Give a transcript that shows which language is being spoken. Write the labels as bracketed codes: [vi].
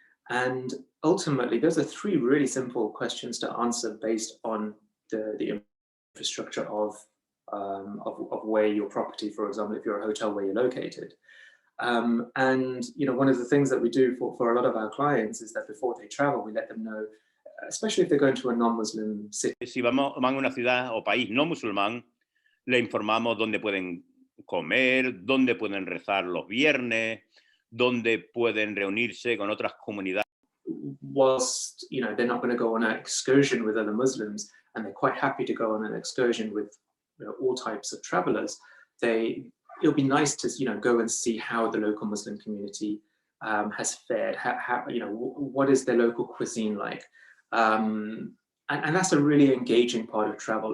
[en] And ultimately, those are 3 really simple questions to answer based on the infrastructure of where your property, for example, if you're a hotel, where you're located. And one of the things that we do for a lot of our clients is that before they travel, we let them know, especially if they're going to a non-Muslim city. [es] Si van a una ciudad o país no musulmán, le informamos dónde pueden comer, dónde pueden rezar los viernes, dónde pueden reunirse con otras comunidades. [en] Whilst they're not going to go on an excursion with other Muslims, and they're quite happy to go on an excursion with all types of travelers, it'll be nice to go and see how the local Muslim community has fared. How what is their local cuisine like? And that's a really engaging part of travel.